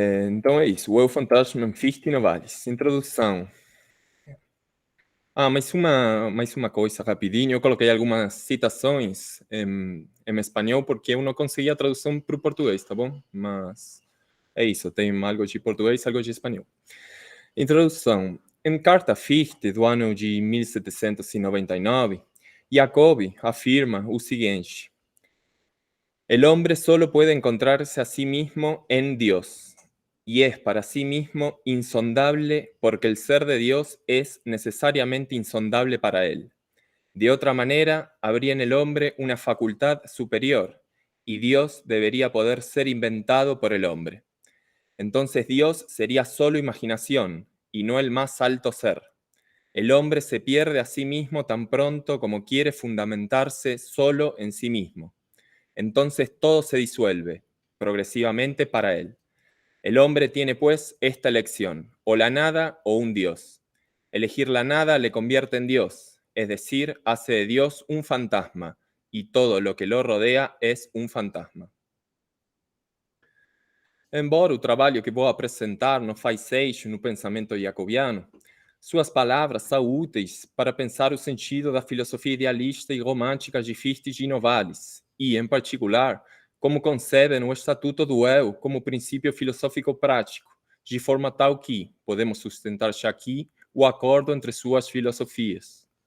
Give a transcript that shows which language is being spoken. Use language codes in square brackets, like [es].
[pt] Então é isso. O Eu Fantasma em Fichte e Novalis. Introdução. Mais uma coisa rapidinho. Eu coloquei algumas citações em espanhol porque eu não consegui a tradução para o português, tá bom? Mas é isso. Tem algo de português, algo de espanhol. Introdução. Em Carta Fichte, do ano de 1799, Jacobi afirma o seguinte: [es] el hombre solo puede encontrarse a sí mismo en Dios, y es para sí mismo insondable porque el ser de Dios es necesariamente insondable para él. De otra manera, habría en el hombre una facultad superior, y Dios debería poder ser inventado por el hombre. Entonces Dios sería solo imaginación, y no el más alto ser. El hombre se pierde a sí mismo tan pronto como quiere fundamentarse solo en sí mismo. Entonces todo se disuelve, progresivamente para él. El hombre tiene pues esta elección, o la nada o un Dios. Elegir la nada le convierte en Dios, es decir, hace de Dios un fantasma, y todo lo que lo rodea es un fantasma. [pt] Embora o trabalho que vou apresentar não faz eixo no pensamento jacobiano, suas palavras são úteis para pensar o sentido da filosofia idealista e romântica de Fichte e Novalis, e, em particular, como concebem o estatuto do eu como princípio filosófico prático, de forma tal que podemos sustentar já aqui o acordo entre suas filosofias.